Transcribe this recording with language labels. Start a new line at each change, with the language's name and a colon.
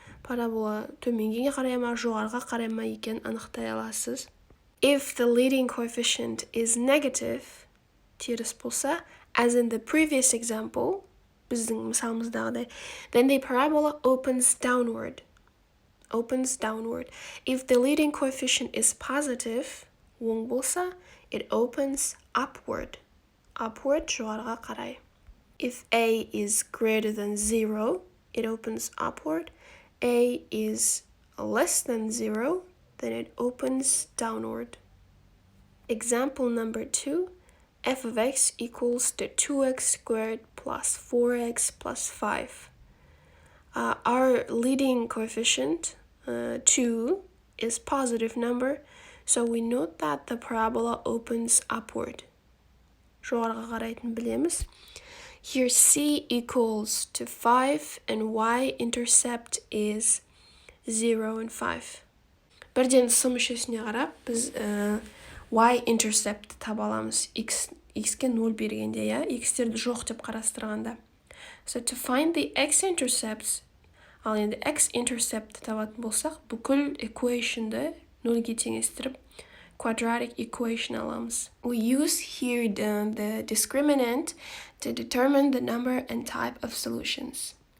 Kazakh: Парабола төменге қарай ма, жоғарыға қарай ма екен анықтай аласыз.
English: If the leading coefficient is negative,
Kazakh: теріс болса,
English: as in the previous example,
Kazakh: біздің мысалымыздағыдай,
English: then the parabola opens downward. If the leading coefficient is positive,
Kazakh: оң болса,
English: it opens upward.
Kazakh: Жоғарыға қарай.
English: If A is greater than 0, it opens upward. A is less than 0, then it opens downward. Example number 2, f of x equals to 2x squared plus 4x plus 5. Our leading coefficient, 2, is positive number, so we note that the parabola opens upward.
Kazakh: Жоғарыға қарайтын білеміз.
English: Here c equals to 5 and y-intercept is 0 and 5.
Kazakh: Бірден сым мүшесіне қарап, біз y-intercept таба аламыз. X'ке 0 бергенде, x'терді жоқ деп қарастырғанда.
English: So to find the x-intercepts,
Kazakh: ал енді x-intercept табатын болсақ, бүкіл equation'ды 0-ге теңестіріп,
English: quadratic equation alarms. We use here the discriminant to determine the number and type of solutions.